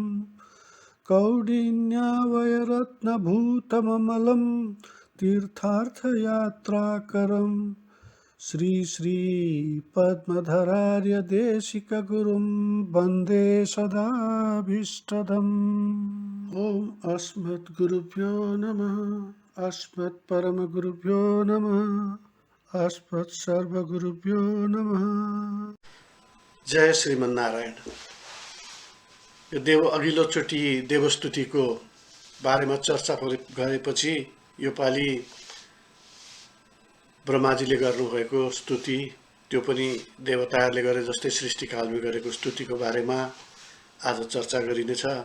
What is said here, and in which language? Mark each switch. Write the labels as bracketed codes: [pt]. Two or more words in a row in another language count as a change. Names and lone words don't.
[sa] कौडिन्यावयरत्नभूतममलं तीर्थार्थयात्राकरं श्रीपद्मधरार्यदेशिकगुरुं वन्दे सदाभीष्टदम् ॐ अस्मद्गुरुभ्यो नमः अस्मत्परमगुरुभ्यो नमः अस्मत्सर्वगुरुभ्यो नमः। जय श्रीमन्नारायण। [ne] यो अघिल्लोचोटि देवस्तुतिको बारेमा चर्चा गरेपछि यो पालि ब्रह्माजीले गर्नुभएको स्तुति, त्यो पनि देवताहरूले गरे जस्तै सृष्टिकालमा गरेको स्तुतिको बारेमा आज चर्चा गरिनेछ।